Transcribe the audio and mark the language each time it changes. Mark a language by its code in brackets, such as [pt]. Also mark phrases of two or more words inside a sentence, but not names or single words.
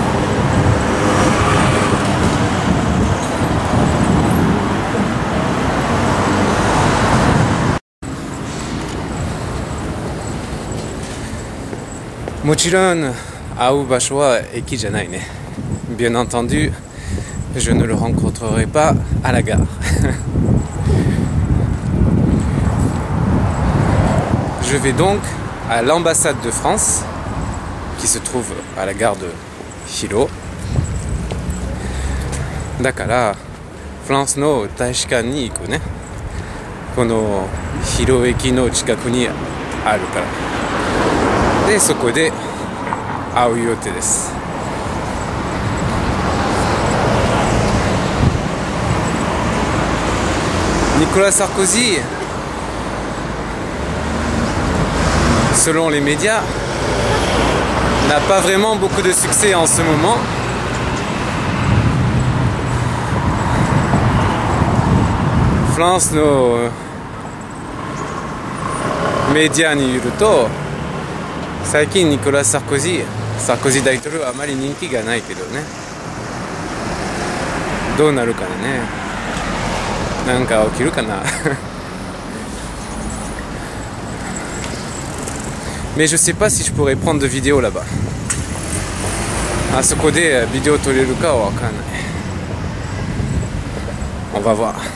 [ja] もちろん会う場所は駅じゃないね。 [fr] Bien entendu, je ne le rencontrerai pas à la gare. Je vais donc à l'ambassade de France qui se trouve à la gare de Hiro. [ja] だからフランスの大使館に行くね。このHiro駅の近くにあるから。でそこで会う予定です。 [fr] Nicolas Sarkozy, selon les médias, n'a pas vraiment beaucoup de succès en ce moment. [ja] France のメディアによると、最近ニコラス・サルコジ大統領はあまり人気がないけどね。どうなるかね。なんか起きるかな。 [fr] Mais je sais pas si je pourrais prendre de vidéos là-bas. [ja] あそこでビデオ撮れるかはわかんない。 [fr] On va voir.